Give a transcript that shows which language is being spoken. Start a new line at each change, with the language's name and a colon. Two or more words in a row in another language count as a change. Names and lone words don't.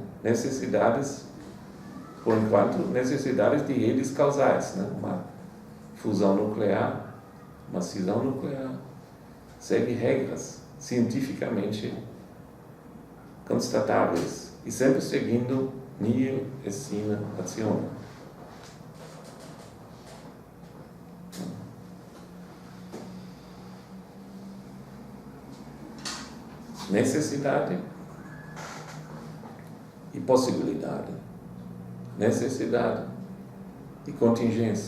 Portuguese: Necessidades, por enquanto, necessidades de redes causais. Né? Uma fusão nuclear, uma cisão nuclear, segue regras cientificamente constatáveis e sempre seguindo
Latin: nihil et sine ratione.
Portuguese: Necessidade e possibilidade, necessidade e contingência.